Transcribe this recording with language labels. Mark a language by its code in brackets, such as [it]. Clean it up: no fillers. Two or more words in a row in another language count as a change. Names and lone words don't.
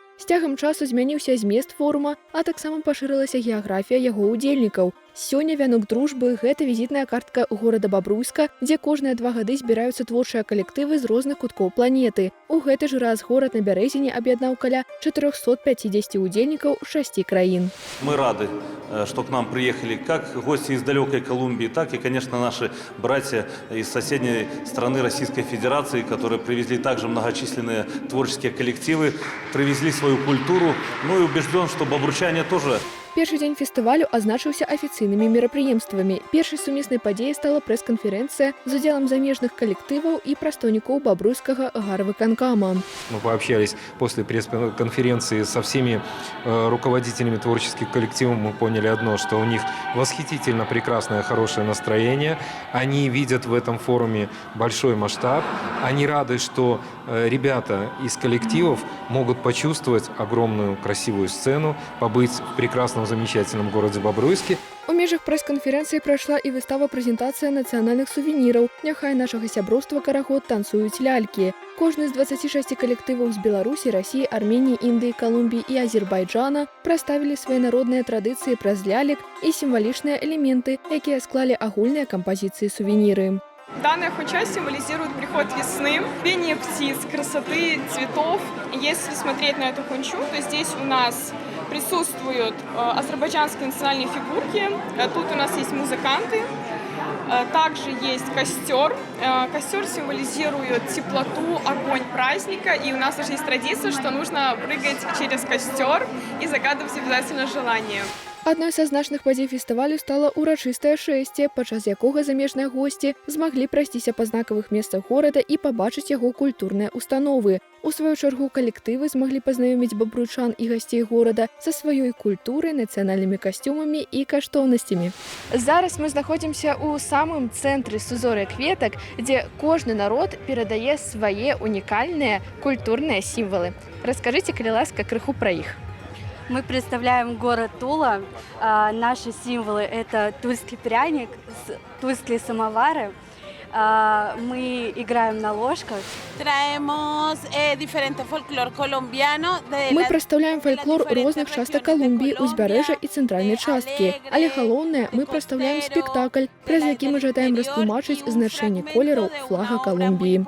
[be] З цягам часу змяніўся змест форума, а таксама пашырылася геаграфія яго удзельнікаў. Сёння «Вянок дружбы» – гэта візітная картка горада Бабруйска, дзе кожныя 2 гады збіраюцца творчыя калектывы з розных куткоў планеты. У гэты ж раз горад на Бярэзіне аб'яднаў каля 450 удзельнікаў 6 краін. [ru] Мы рады, что к нам приехали как гости из далекой Колумбии, так и, конечно, наши братья из соседней страны Российской Федерации, которые привезли также многочисленные творческие коллективы, привезли свою культуру. Ну и убежден, что бобручане тоже. [be] Першы дзень фестывалю азначыўся афіцыйнымі мерапрыемствамі. Першай сумеснай падзеяй стала прэс-канферэнцыя з удзелам замежных калектываў і прадстаўнікоў бабруйскага гарвыканкама. [ru] Мы пообщались после пресс-конференции со всеми руководителями творческих коллективов. Мы поняли одно, что у них восхитительно прекрасное, хорошее настроение. Они видят в этом форуме большой масштаб. Они рады, что ребята из коллективов могут почувствовать огромную красивую сцену, побыть в прекрасном, замечательном городе Бобруйске. [be] У межах прэс-канферэнцыі прайшла і выстава-прэзентацыя нацыянальных сувеніраў. Няхай нашага сяброўства карагод танцуюць лялькі. Кожны з 26 калектываў з Беларусі, Расіі, Арменіі, Індыі, Калумбіі і Азербайджана прадставілі свае народныя традыцыі праз лялек і сімвалічныя элементы, якія склалі агульныя кампазіцыі сувеніры. [ru] Данная хунча символизирует приход весны, пение птиц, красоты, цветов. Если смотреть на эту хунчу, то здесь у нас присутствуют азербайджанские национальные фигурки. Тут у нас есть музыканты. Также есть костер. Костер символизирует теплоту, огонь праздника. И у нас даже есть традиция, что нужно прыгать через костер и загадывать обязательно желание. [be] Адной са значных падзей фестывалю стала урачыстае шэсце, падчас якога замежныя госці змаглі прайсціся па знакавых месцах горада і пабачыць яго культурныя установы. У сваю чаргу калектывы змаглі пазнаёміць бабруйчан і гасцей горада са сваёй культурай, нацыянальнымі касцюмамі і каштоўнасцямі. Зараз мы знаходзімся ў самым цэнтры сузор'я кветак, дзе кожны народ перадае свае унікальныя культурныя сімвалы. Раскажыце, калі ласка, крыху пра іх. [ru] Мы представляем город Тула. Наши символы – это тульский пряник, тульские самовары. Мы играем на ложках. [be] Мы прадстаўляем фальклор розных частак Калумбіі, узбярэжжа і цэнтральнай часткі. Але галоўнае, мы прадстаўляем спектакль, праз які мы жадаем растлумачыць значэнне колераў флага Калумбіі.